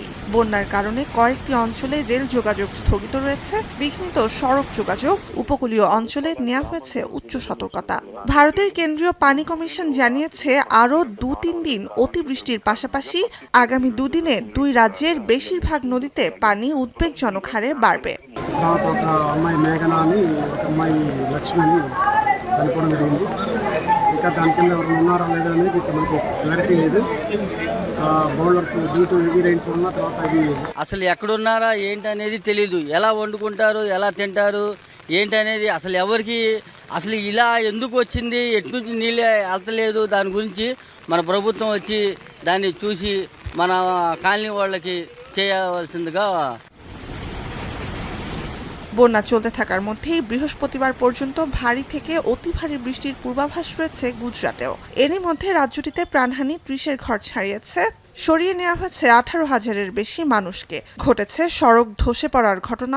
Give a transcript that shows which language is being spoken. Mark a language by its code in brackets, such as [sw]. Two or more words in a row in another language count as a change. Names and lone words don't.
[bn] বন্যার কারণে কয়েকটি অঞ্চলে রেল যোগাযোগ স্থগিত রয়েছে, বিঘ্নিত সড়ক যোগাযোগ, উপকূলীয় অঞ্চলে নেওয়া হয়েছে উচ্চ সতর্কতা। ভারতের কেন্দ্রীয় পানি কমিশন জানিয়েছে আরও ২-৩ দিন অতিবৃষ্টির পাশাপাশি আগামী দুদিনে দুই রাজ্যের বেশিরভাগ নদীতে পানি উদ্বেগজনক হারে বাড়বে। [te] ఒక అమ్మాయి మేఘన అని ఒక అమ్మాయి లక్ష్మి అని చనిపోవడం జరిగింది. ఇంకా దాని కింద ఎవరు ఉన్నారా లేదా అనేది మనకు క్లారిటీ లేదు. [en] bowlers due to heavy rains [te] వల్ల తర్వాత ఇది అసలు ఎక్కడున్నారా ఏంటి అనేది తెలీదు. ఎలా వండుకుంటారు, ఎలా తింటారు ఏంటి అనేది అసలు ఎవరికి అసలు ఇలా ఎందుకు వచ్చింది, ఎటు నుంచి నీళ్ళు వెళ్తలేదు, దాని గురించి మన ప్రభుత్వం వచ్చి దాన్ని చూసి మన కాలనీ వాళ్ళకి చేయవలసిందిగా। বন্যা চলতে থাকার মধ্যেই বৃহস্পতিবার পর্যন্ত ভারী থেকে অতি ভারী বৃষ্টির পূর্বাভাস রয়েছে গুজরাটেও। এরই মধ্যে রাজ্যটিতে প্রাণহানি ৩০-এর ঘর ছাড়িয়েছে। সরিয়ে নেওয়া হয়েছে ১৮,০০০-এর বেশি মানুষকে। ঘটেছে সড়ক ধসে পড়ার ঘটনাও।